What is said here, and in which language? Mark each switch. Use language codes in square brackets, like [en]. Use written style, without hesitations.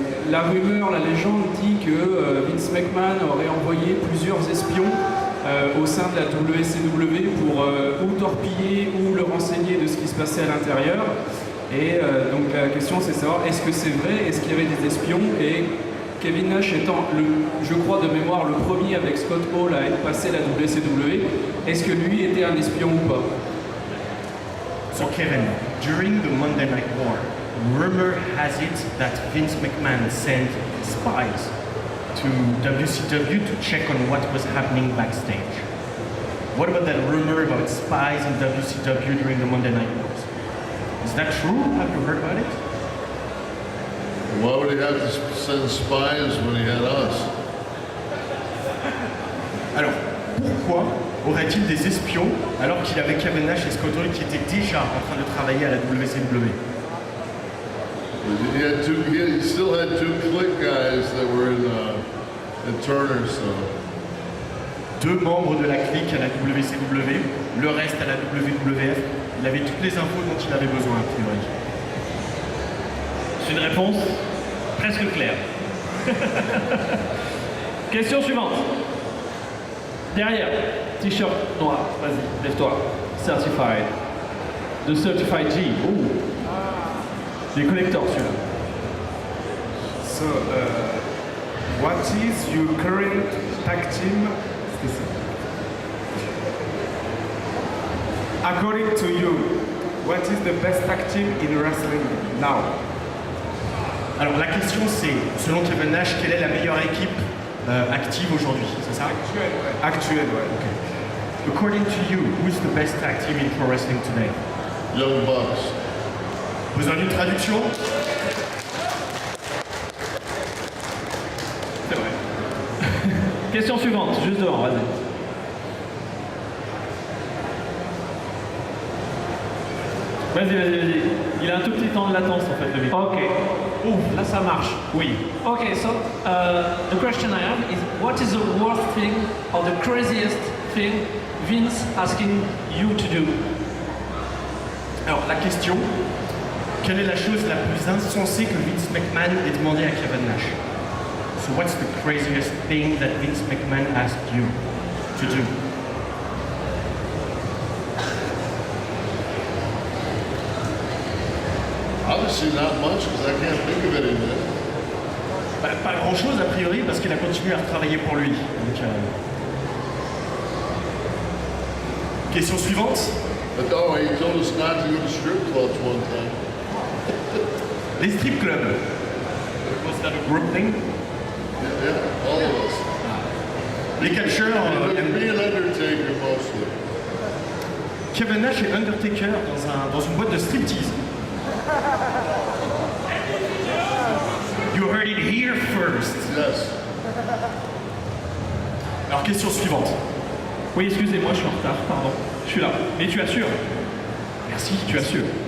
[fr] La rumeur, la légende dit que Vince McMahon aurait envoyé plusieurs espions au sein de la WCW pour ou torpiller ou le renseigner de ce qui se passait à l'intérieur. Et donc la question c'est de savoir, est-ce que c'est vrai, est-ce qu'il y avait des espions et Kevin Nash étant, je crois de mémoire, le premier avec Scott Hall à être passé la WCW, est-ce que lui était un espion ou pas? [en] So Kevin, during the Monday Night War, rumor has it that Vince McMahon sent spies to WCW to check on what was happening backstage. What about that rumor about spies in WCW during the Monday Night Wars? Is that true? Have you heard about it? Why would he have to send spies when he had us? [fr] Alors, pourquoi aurait-il des espions alors qu'il avait Kevin Nash et Scott Hall qui étaient déjà en train de travailler à la WCW? [en] He still had two click guys that were in Turner, so. [fr] Deux membres de la clique à la WCW, le reste à la WWF. Il avait toutes les infos dont il avait besoin, a priori. C'est une réponse presque claire. Question suivante. Derrière, t-shirt noir, vas-y, lève-toi. Certified. The Certified G. Ouh. Les collecteurs celui-là. [en] So, what is your current tag team? According to you, what is the best tag team in wrestling now? [fr] Alors la question c'est, selon Kevin Nash, quelle est la meilleure équipe active aujourd'hui? C'est ça? Actuel, ouais. [en] Okay. According to you, who is the best tag team in pro wrestling today? Young Bucks. [fr] Besoin d'une traduction? C'est vrai. Question suivante, juste devant, vas-y. Vas-y. Il a un tout petit temps de latence en fait, le micro. Okay. Là, ça marche. Oui. [en] Okay, so the question I have is, what is the worst thing or the craziest thing Vince asking you to do? [fr] Alors la question, quelle est la chose la plus insensée que Vince McMahon ait demandé à Kevin Nash? [en] So what's the craziest thing that Vince McMahon asked you to do? Obviously not much because I can't think of anything. [fr] Pas grand chose a priori parce qu'il a continué à travailler pour lui. Donc, Question suivante. [en] But oh, he told us not to go to strip clubs one time. [fr] Les strip clubs. [en] Was that a group thing? Yeah, all of us. [fr] Les catcheurs. [en] Me and Undertaker mostly. [fr] Kevin Nash et Undertaker dans une boîte de striptease. [en] You heard it here first. Yes. [fr] Alors question suivante. Oui, excusez-moi, je suis en retard, pardon. Je suis là. Mais tu assures. Merci, tu assures.